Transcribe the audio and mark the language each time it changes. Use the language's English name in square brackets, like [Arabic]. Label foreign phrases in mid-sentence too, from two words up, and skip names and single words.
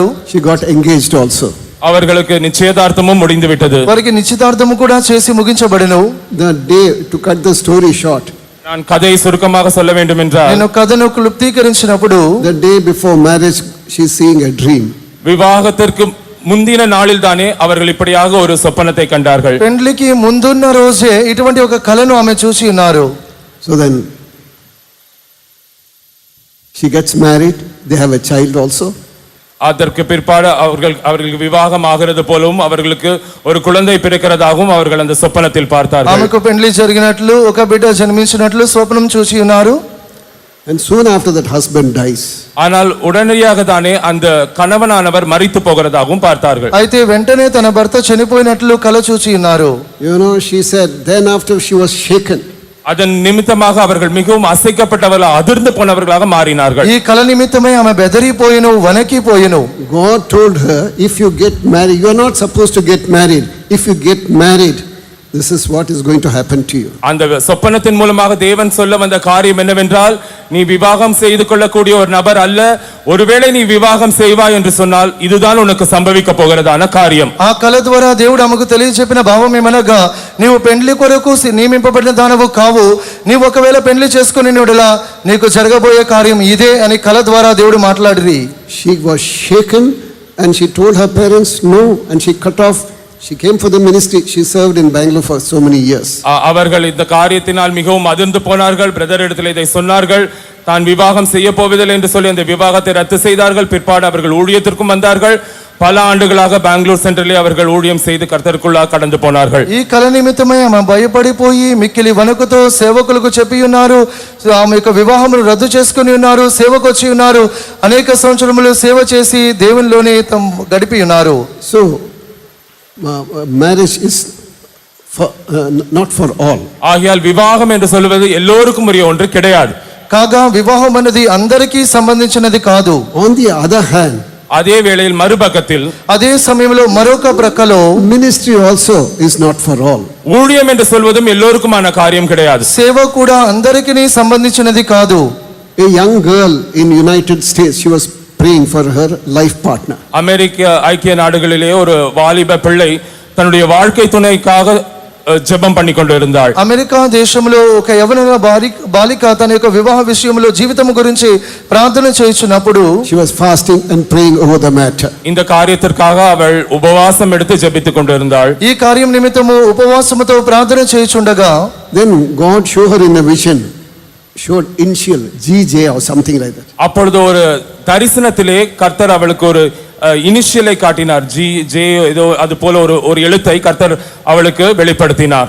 [English] She got engaged also. [Tamil] அவர்களுக்கு நிச்சயதார்த்தமும் முடிந்து விட்டது. [Telugu] వారికి నిశ్చితార్థము కూడా చేసి ముగించబడెను. [English] The day, to cut the story short, [Tamil] நான் கதையை சுருக்கமாக சொல்ல வேண்டும் என்றால், [Telugu] నేను కథను క్లుప్తీకరించినప్పుడు [English] the day before marriage she is seeing a dream. [Tamil] விவாகத்திற்கு முந்தின நாளில் தானே அவர்கள் இப்படியாக ஒரு சொப்பனத்தை கண்டார்கள். [Telugu] పెండ్లికి ముందున్న రోజే ఇటువంటి ఒక కలను ఆమె చూసి ఉన్నారు. [English] So then she gets married, they have a child also. [Tamil] அதற்கு பிற்பாடு அவர்களுக்கு விவாகம் ஆகிறது போலவும் அவர்களுக்கு ஒரு குழந்தை பிறக்கிறதாகவும் அவர்கள் அந்த சொப்பனத்தில் பார்த்தார்கள். [Telugu] ఆమెకు పెండ్లి జరిగినట్లు ఒక బిడ్డ జన్మించినట్లు స్వప్నం చూసి ఉన్నారు. [English] And soon after that husband dies. [Tamil] ஆனால் உடனடியாக தானே அந்த கணவனானவர் மரித்து போகிறதாகவும் பார்த்தார்கள். [Telugu] అయితే వెంటనే తన భర్త చనిపోయినట్లు కల చూసి ఉన్నారు. [English] You know, she said then after she was shaken. [Tamil] அதன் நிமித்தமாக அவர்கள் மிகவும் அசைக்கப்பட்டவர்கள், அதிர்ந்து போனவர்களாக மாறினார்கள். [Telugu] ఈ కల నిమిత్తమై ఆమె బెదరిపోయెను, వణకిపోయెను. [English] God told her, if you get married, you are not supposed to get married. If you get married, this is what is going to happen to you. [Tamil] அந்த சொப்பனத்தின் மூலமாக தேவன் சொல்ல வந்த காரியம் என்னவென்றால், நீ விவாகம் செய்து கொள்ளக்கூடிய ஒரு நபர் அல்ல, ஒருவேளை நீ விவாகம் செய்வாய் என்று சொன்னால் இதுதான் உனக்கு சம்பவிக்க போகிறதான காரியம். [Telugu] ఆ కల ద్వారా దేవుడు ఆమెకు తెలియజెప్పిన భావం ఏమనగా, నీవు పెండ్లి కొరకు నియమింపబడిన దానవు కావు, నీవు ఒకవేళ పెండ్లి చేసుకుని నీడలా నీకు జరగబోయే కార్యం ఇదే అని కల ద్వారా దేవుడు మాట్లాడిరి. [English] She was shaken and she told her parents no, and she cut off. She came for the ministry. She served in Bangalore for so many years. [Tamil] அவர்கள் இந்த காரியத்தினால் மிகவும் அதிர்ந்து போனார்கள். பிரதர் இடத்தில் இதை சொன்னார்கள், தான் விவாகம் செய்ய போவதில்லை என்று சொல்லி அந்த விவாகத்தை ரத்து செய்தார்கள். பிற்பாடு அவர்கள் ஊழியத்திற்கும் வந்தார்கள். பல ஆண்டுகளாக பெங்களூர் சென்டரிலே அவர்கள் ஊழியம் செய்து கர்த்தருக்குள்ளாக கடந்து போனார்கள். [Telugu] ఈ కల నిమిత్తమై ఆమె భయపడిపోయి మిక్కిలి వణుకుతో సేవకులకు చెప్పి ఉన్నారు. ఆమె యొక్క వివాహమును రద్దు చేసుకుని ఉన్నారు, సేవకు వచ్చి ఉన్నారు, అనేక సంవత్సరములు సేవ చేసి దేవునిలోనే గడిపి ఉన్నారు. [English] So marriage is not for all. [Tamil] ஆகையால் விவாகம் என்று சொல்வது எல்லோருக்கும் உரிய ஒன்று கிடையாது. [Telugu] కాగా వివాహం అనేది అందరికీ సంబంధించినది కాదు. [English] On the other hand, [Tamil] அதே வேளையில் மறுபக்கத்தில் [Telugu] అదే సమయంలో మరొక ప్రక్కలో [English] ministry also is not for all. [Tamil] ஊழியம் என்று சொல்வதும் எல்லோருக்குமான காரியம் கிடையாது. [Telugu] సేవ కూడా అందరికీ సంబంధించినది కాదు. [English] A young girl in United States, she was praying for her life partner. [Tamil] அமெரிக்க ஐக்கிய நாடுகளிலே ஒரு வாலிப பிள்ளை தன்னுடைய வாழ்க்கை துணைக்காக ஜெபம் பண்ணி கொண்டு இருந்தாள். [Telugu] అమెరికా దేశంలో ఒక యవన బాలిక తన యొక్క వివాహ విషయంలో జీవితం గురించి ప్రార్థన చేయుచున్నప్పుడు [English] She was fasting and praying over the matter. [Tamil] இந்த காரியத்திற்காக அவள் உபவாசம் எடுத்து ஜெபித்துக் கொண்டிருந்தாள். [Telugu] ఈ కార్యం నిమిత్తము ఉపవాసముతో ప్రార్థన చేయుచుండగా [English] Then God showed her in a vision, showed initial GJ or something like that. [Tamil] அப்பொழுது ஒரு தரிசனத்திலே கர்த்தர் அவளுக்கு ஒரு இனிஷியலை காட்டினார். ஜே ஏதோ அது போல ஒரு எழுத்தை கர்த்தர் அவளுக்கு வெளிப்படுத்தினார்.